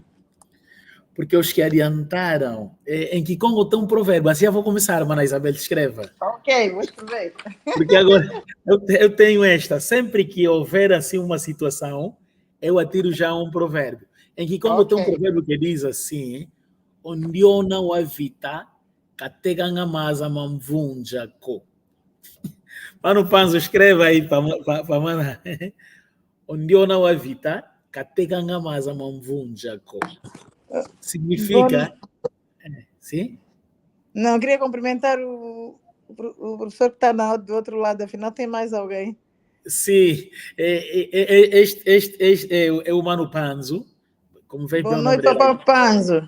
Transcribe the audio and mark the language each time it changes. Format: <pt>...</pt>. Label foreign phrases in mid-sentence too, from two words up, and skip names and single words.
<pt>Porque os que adiantaram, em Kikongo tem um provérbio, assim eu vou começar, mana Isabel, escreva. Ok, vou escrever. Porque agora eu tenho esta, sempre que houver assim uma situação, eu atiro já um provérbio. Em Kikongo tem um provérbio que diz assim,</pt> <kg>ondiona wavita kateganga maza mamvunja ko.</kg> <pt>Mano Panzo, escreva aí para mana.</pt> <kg>Ondiona wavita kateganga maza mamvunja ko.</kg> <pt>Significa... Sim? Não, eu queria cumprimentar o professor que está do outro lado, afinal tem mais alguém. Sim, este é o Mano Panzo. Como vem Boa noite, Papa Panzo.</pt>